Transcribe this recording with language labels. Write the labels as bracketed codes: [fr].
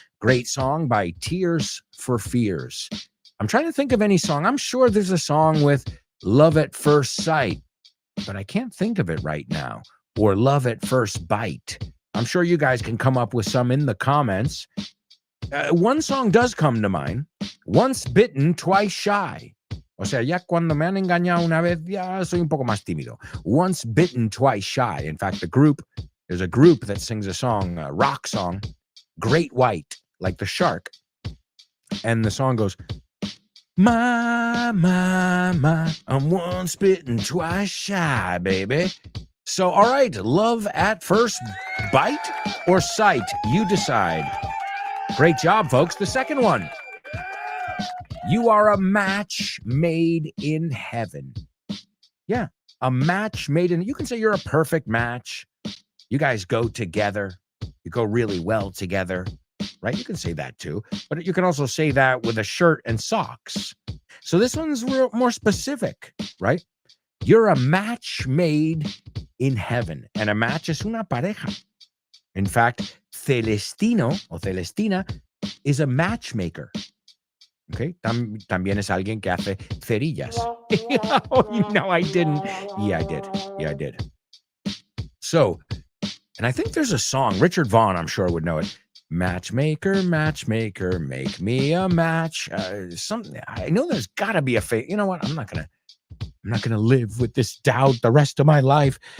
[en] Great song by Tears for Fears. I'm trying to think of any song. I'm sure there's a song with love at first sight, but I can't think of it right now. Or love at first bite. I'm sure you guys can come up with some in the comments. One song does come to mind. Once bitten, twice shy. [es] O sea, ya cuando me han engañado una vez, ya soy un poco más tímido. [en] Once bitten, twice shy. In fact, there's a group that sings a song, a rock song, Great White, like the shark. And the song goes, my, I'm once bitten, twice shy, baby. So, all right, love at first bite or sight? You decide. Great job, folks. The second one. You are a match made in heaven. Yeah, a match made in... You can say you're a perfect match. You guys go together. You go really well together, right? You can say that too. But you can also say that with a shirt and socks. So this one's more specific, right? You're a match made in heaven. And a match [es] es una pareja. [en] In fact, Celestino o Celestina is a matchmaker. [es] Okay, también es alguien que hace cerillas. [en] Oh, no, I didn't. Yeah, I did. So, and I think there's a song, Richard Vaughn, I'm sure would know it. Matchmaker, matchmaker, make me a match. Something. I know there's got to be a You know what? I'm not gonna live with this doubt the rest of my life.